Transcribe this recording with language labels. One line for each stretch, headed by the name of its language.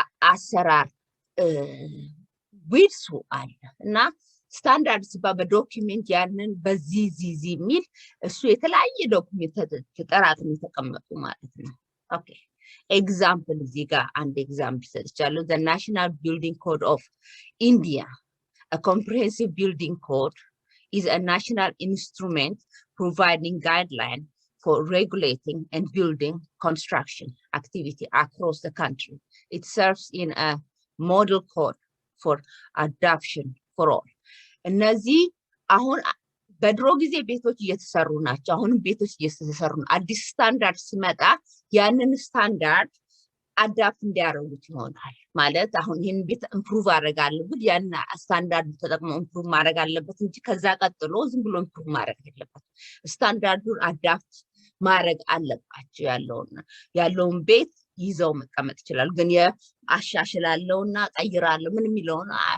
Amharic: አሰራር ዊድሱ አለ። እና ስታንዳርድ ሲባል በዶክመንት ያንን በዚህ የሚል እሱ የተለያየ ዶክመንት ተጠራቅሞ የተቀመጡ ማለት ነው።
English: Okay, example
Amharic: እዚህ ጋር አንድ ኤግዛምፕል ሰጥቻለሁ።
English: The National Building Code of India, a comprehensive building code, is a national instrument providing guidelines for regulating and building construction activity across the country. It serves in a model code for adoption for all.
Amharic: እነዚህ አሁን በድሮ ጊዜ ቤቶች እየተሰሩ ናቸው። አሁንም ቤቶች እየተሰሩ ነው። አዲስ ስታንዳርድ ሲመጣ ያንን ስታንዳርድ አዳፕት እንዲያደርጉት ይሆናል ማለት አሁን ይሄን ቤት ኢምፕሩቭ አደርጋለሁ ግን ያን ስታንዳርድ ተጠቅሞ ኢምፕሩቭ ማድረግ አለበት እንጂ ከዛ ቀጥሎ ዝም ብሎ ኢምፕሩቭ ማድረግ የለበትም። ስታንዳርዱን አዳፕት ማድረግ አለባቸው። ያለውን ቤት ይዘው መቀመጥ ይችላል። ግን አሻሽላለሁና ቀይራለሁ ምን የሚለውን